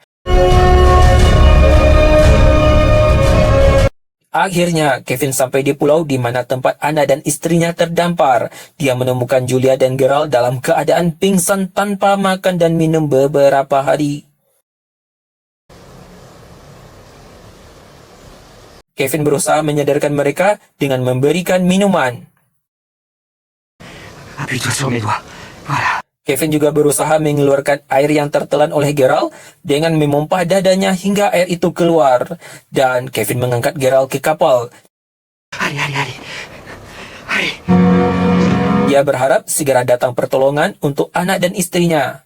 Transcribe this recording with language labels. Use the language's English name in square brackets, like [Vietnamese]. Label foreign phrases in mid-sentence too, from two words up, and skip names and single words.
[Indonesian] Akhirnya, Kevin sampai di pulau di mana tempat anak dan istrinya terdampar. Dia menemukan Julia dan Gerald dalam keadaan pingsan tanpa makan dan minum beberapa hari. Kevin berusaha menyadarkan mereka dengan memberikan minuman. [French] Appuie-toi sur mes doigts. Voilà. [Indonesian] Kevin juga berusaha mengeluarkan air yang tertelan oleh Gerald dengan memompah dadanya hingga air itu keluar. Dan Kevin mengangkat Gerald ke kapal. [French] Allez, allez, allez. Allez. [Indonesian] Dia berharap segera datang pertolongan untuk anak dan istrinya.